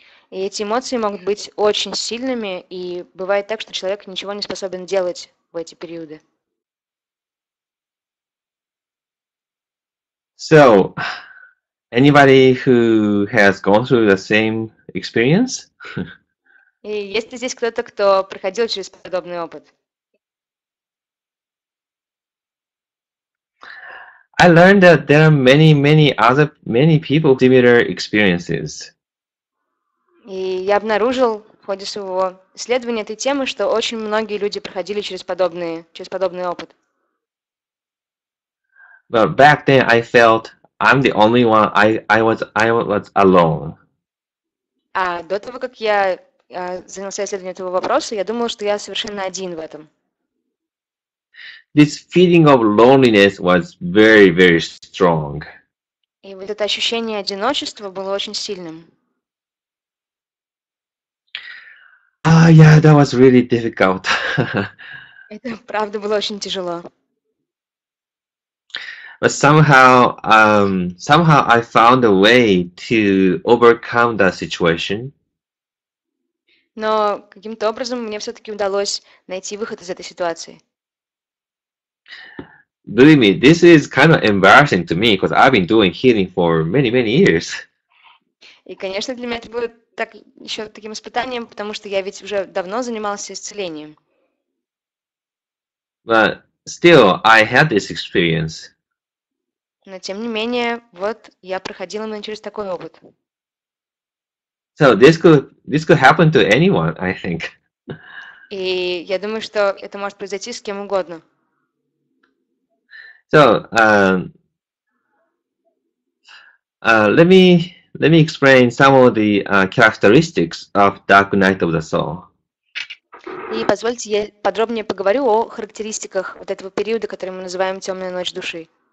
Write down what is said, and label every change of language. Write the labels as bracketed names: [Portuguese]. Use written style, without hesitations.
[Russian] И эти эмоции могут быть очень сильными, и бывает так, что человек ничего не способен делать в эти периоды. [English] So, anybody who has gone through the same experience? [Russian] И есть ли здесь кто-то, кто проходил через подобный опыт? [English] I learned that there are many people with similar experiences. [Russian] И я обнаружил в ходе своего исследования этой темы, что очень многие люди проходили через подобный опыт. [English] But back then, I felt I'm the only one. I was alone. [Russian] А до того, как я занялся исследованием этого вопроса, я думала, что я совершенно один в этом. [English] This feeling of loneliness was very strong. [Russian] И вот это ощущение одиночества было очень сильным. [English] Yeah, that was really difficult. [Russian] Это правда было очень тяжело. [English] But somehow I found a way to overcome that situation. [Russian] Но каким-то образом мне все-таки удалось найти выход из этой ситуации. [English] Believe me, this is kind of embarrassing to me because I've been doing healing for many years. [Russian] И, конечно, для меня это будет еще таким испытанием, потому что я ведь уже давно занимался исцелением. [English] But still, I had this experience. [Russian] Но, тем не менее, вот я проходила именно через такой опыт. [English] So this could happen to anyone, I think. [Russian] И я думаю, что это может произойти с кем угодно. [English] So let me explain some of the characteristics of dark night of the soul. [Russian] И позвольте, я подробнее поговорю о характеристиках вот этого периода, который мы называем «Темная ночь души».